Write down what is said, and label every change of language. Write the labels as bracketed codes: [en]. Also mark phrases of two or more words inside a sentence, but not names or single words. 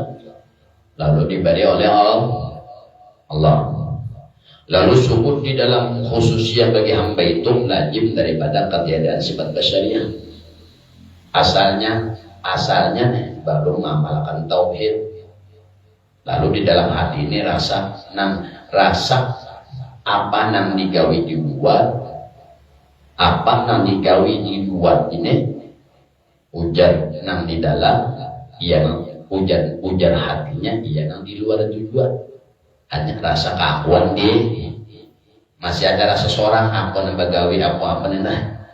[id] Lalu diberi oleh Allah. Lalu subut di dalam khususnya bagi hamba itu lazim daripada ketiadaan sifat basyariyah. Asalnya nih, baru mengamalkan tauhid. [bjn] Lalu di dalam hati ini rasa apa nang digawi di luar, apa nang digawi di luar ini, ujar nang di dalam, yang ujar hatinya, iya nang di luar tujuan. Hanya rasa keakuan masih ada rasa seorang aku nang bagawi apa nih nah.